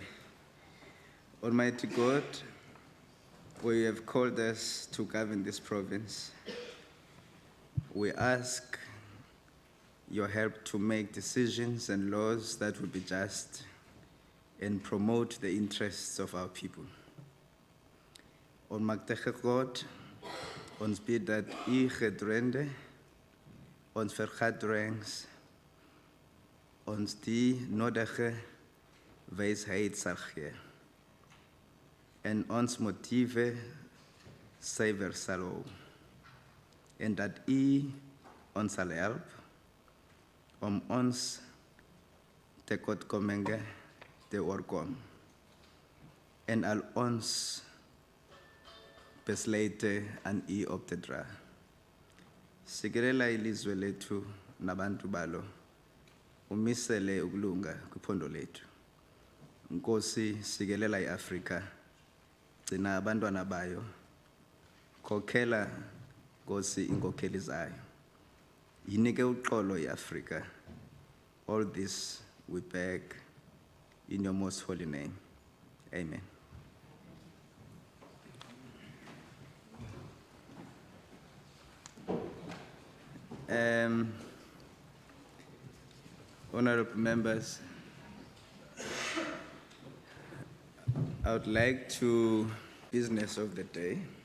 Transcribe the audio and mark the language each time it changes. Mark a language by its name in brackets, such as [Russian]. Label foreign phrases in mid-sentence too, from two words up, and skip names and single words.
[English] Almighty God, we have called us to govern this province. We ask your help to make decisions and laws that will be just and promote the interests of our people. [Afrikaans] On Magdege God, ons bid dat u gedrende, ons vergadering, ons die nodige wijsheid sal gee en ons motiewe suiwer sal hou en dat u ons sal help om ons tekortkominge te oorkom en al ons besluite aan u op te dra. [Xhosa] Sikelela ilizwe lethu nabantu balo, umisele ukulunga kwiphondo lethu. Nkosi, sikelela iAfrika, gcina abantwana bayo, khokhela Nkosi inkokheli zayo. Yinike uxolo iAfrika. [English] All this we beg in your most holy name. Amen. Honorable members, I would like to business of the day.